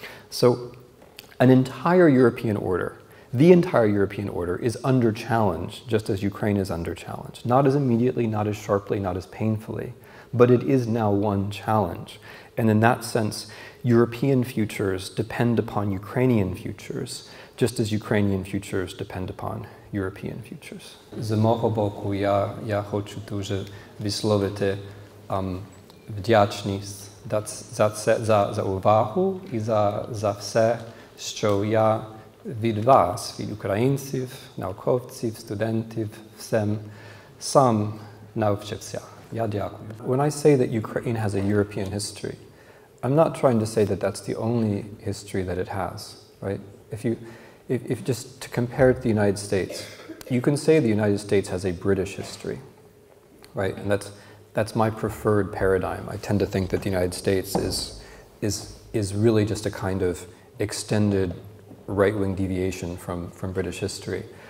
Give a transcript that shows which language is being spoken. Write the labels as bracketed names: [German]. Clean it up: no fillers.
[English] So an entire European order, the entire European order, is under challenge, just as Ukraine is under challenge. Not as immediately, not as sharply, not as painfully, but it is now one challenge. And in that sense, European futures depend upon Ukrainian futures, just as Ukrainian futures depend upon European futures. [Ukrainian] З мого боку, я хочу дуже висловити вдячність за увагу і за все, що я від вас, від українців, науковців, студентів, всім сам навчився. Я дякую. [English] When I say that Ukraine has a European history, I'm not trying to say that that's the only history that it has, right? If just to compare it to the United States, you can say the United States has a British history, right? And that's my preferred paradigm. I tend to think that the United States is really just a kind of extended right-wing deviation from British history.